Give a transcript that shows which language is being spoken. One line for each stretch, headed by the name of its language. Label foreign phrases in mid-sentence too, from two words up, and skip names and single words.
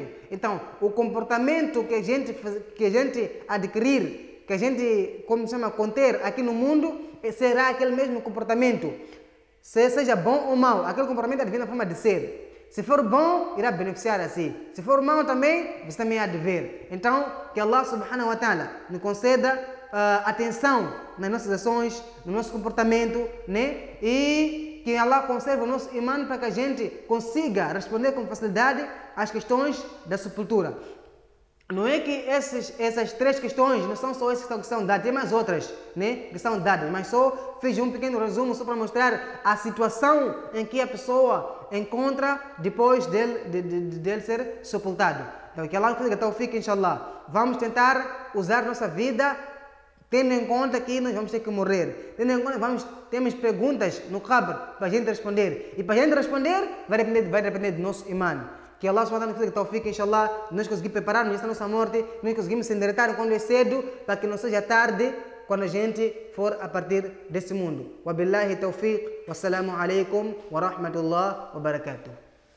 Portuguese: Então, o comportamento que a gente adquirir, que a gente, conter aqui no mundo, será aquele mesmo comportamento. Seja bom ou mau, aquele comportamento advém na forma de ser. Se for bom, irá beneficiar a si. Se for mau também, você também há de ver. Então, que Allah
Arabic: سبحانه وتعالى
Portuguese: nos conceda atenção nas nossas ações, no nosso comportamento, né? E que Allah conserve o nosso imã para que a gente consiga responder com facilidade às questões da sepultura. Não é que essas três questões não são só essas que são dadas, tem mais outras, né, que são dadas, mas só fiz um pequeno resumo só para mostrar a situação em que a pessoa encontra depois dele ser sepultado. Então, que Allah nos dê tawfiq, inshallah. Vamos tentar usar nossa vida Tendo em conta que nós vamos ter que morrer. Tendo em conta que temos perguntas no qabr para a gente responder. E para a gente responder, vai depender do nosso imã. Que Allah
Arabic: سبحانه وتعالى
Portuguese: nos tawfiq, inshallah, nós conseguimos preparar-nos esta nossa morte, nós conseguimos se endireitar quando é cedo, para que não seja tarde quando a gente for a partir desse mundo.
Arabic: وبالله التوفيق، والسلام عليكم ورحمة الله وبركاته.